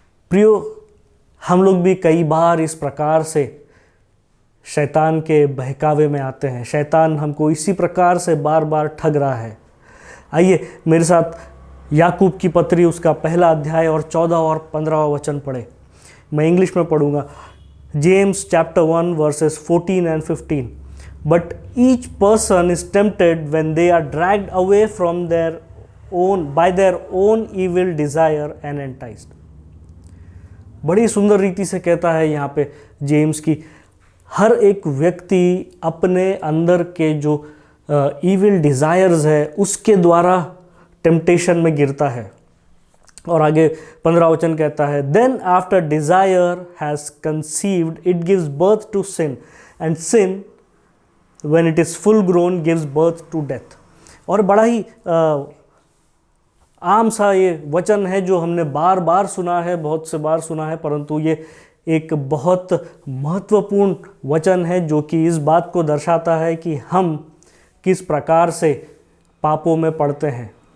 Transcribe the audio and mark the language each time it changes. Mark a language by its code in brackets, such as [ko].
[hi] प्रियो, हम लोग भी कई बार इस प्रकार से शैतान के बहकावे में आते हैं। शैतान हमको इसी प्रकार से बार बार ठग रहा है। आइए मेरे साथ याकूब की पत्री उसका पहला अध्याय और 14 और 15 वचन पढ़े। मैं इंग्लिश में पढ़ूंगा। [en] James chapter 1 verses 14 and 15। But each person is tempted when they are dragged away from by their own evil desire and enticed। [hi] बड़ी सुंदर रीति से कहता है यहाँ पे जेम्स की हर एक व्यक्ति अपने अंदर के जो इविल डिज़ायर्स है उसके द्वारा टेम्पटेशन में गिरता है। और आगे 15 वचन कहता है, [en] Then after desire has conceived it gives birth to sin, and sin when it is full grown gives birth to death। [hi] और बड़ा ही आम सा ये वचन है जो हमने बार बार सुना है, बहुत से बार सुना है, परंतु ये एक बहुत महत्वपूर्ण वचन है जो कि इस बात को दर्शाता है कि हम किस प्रकार से पापों में पड़ते हैं।